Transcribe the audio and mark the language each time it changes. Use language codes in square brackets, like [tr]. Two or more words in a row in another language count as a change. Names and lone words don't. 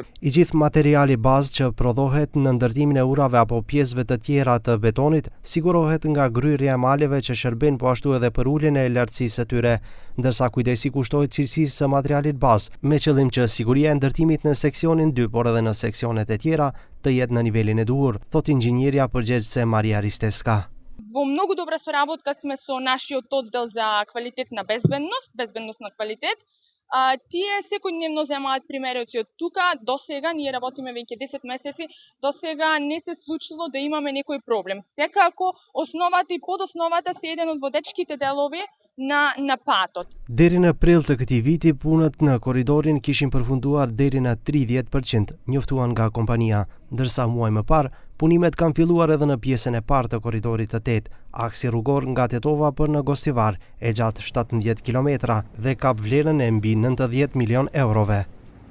[sq] I gjithë materiali bazë që prodhohet në ndërtimin e urave apo pjesëve të tjera të betonit sigurohet nga gryrja e maleve që shërben po ashtu edhe për uljen e lartësisë së tyre, ndërsa kujdesi kushtohet cilësisë së materialit bazë, me qëllim që siguria e ndërtimit në seksionin 2, por edhe në seksionet e tjera të jetë në nivelin e duhur, thot inxhinierja përgjegjëse Marija Risteska. [mk] Во многу добра соработка сме со нашиот оддел за квалитет на безбедност на квалитет. Тие секојдневно земаат примероци од тука. До сега ние работиме веќе 10 месеци. До сега не се случило да имаме некој проблем. Секако основата и подосновата се еден од водечките делови на патот. [sq] Deri në prill të këtij viti, punët në korridorin kishin përfunduar deri në 30%, njoftuan nga kompania, ndërsa muaj më parë, punimet kanë filluar edhe në pjesën e parë të korridorit të 8, aksi rrugor nga Tetova për në Gostivar, e gjatë 17 kilometra dhe ka vlerën e mbi 90 milion eurove.